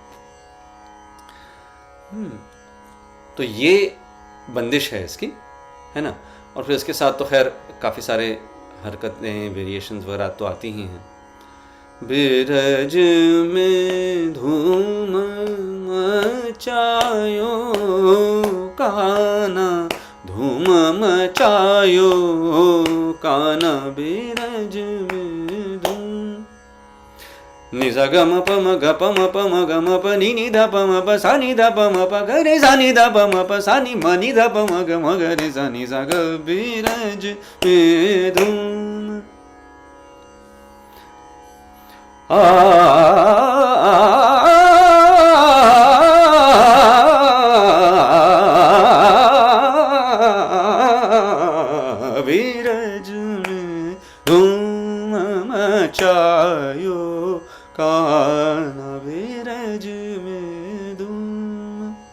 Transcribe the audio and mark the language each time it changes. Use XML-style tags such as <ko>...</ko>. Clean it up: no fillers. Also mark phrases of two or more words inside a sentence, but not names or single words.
<hi>तो ये बंदिश है इसकी। है ना। और फिर इसके साथ तो खैर काफ़ी सारे हरकतें, वेरिएशंस वगैरह तो आती ही हैं।</hi> <bra>बिरज में धूम मचायो काना, धूम मचायो काना, बिरज में धूम।</bra> <hi>नि सा ग म प म ग प म प म ग म प नि नि ध प म प सा नि ध प म प ग रे सा नि ध प म प सा नि म नि ध प म ग रे सा नि सा ग,</hi> <bra>बिरज में धूम। बिरज में धूम मचायो काना, बिरज में धूम।</bra>